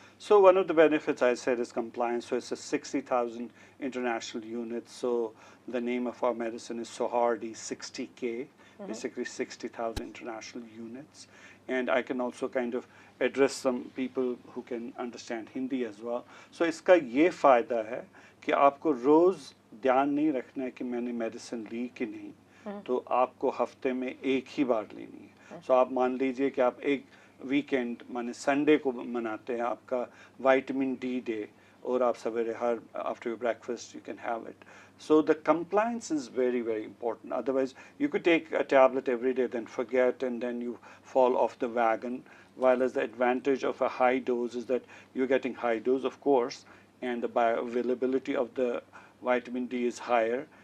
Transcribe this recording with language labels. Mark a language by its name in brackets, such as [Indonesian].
[English] So one of the benefits I said is compliance. So it's a 60,000 international units. So the name of our medicine is Sohardi 60K, basically 60,000 international units. And I can also kind of address some people who can understand Hindi as well. [Hindi] So इसका ये फ़ायदा है कि आपको रोज़ ध्यान नहीं रखना है कि मैंने मेडिसिन ली कि नहीं, तो आपको हफ्ते में एक ही बार लेनी है. So आप मान लीजिए कि आप एक वीकेंड माने संडे को मनाते हैं आपका विटामिन डी डे, और आप सवेरे हर [English] After your breakfast you can have it. So the compliance is very, very important. Otherwise, you could take a tablet every day, then forget, and then you fall off the wagon. While as the advantage of a high dose is that you're getting high dose, of course, and the bioavailability of the vitamin D is higher.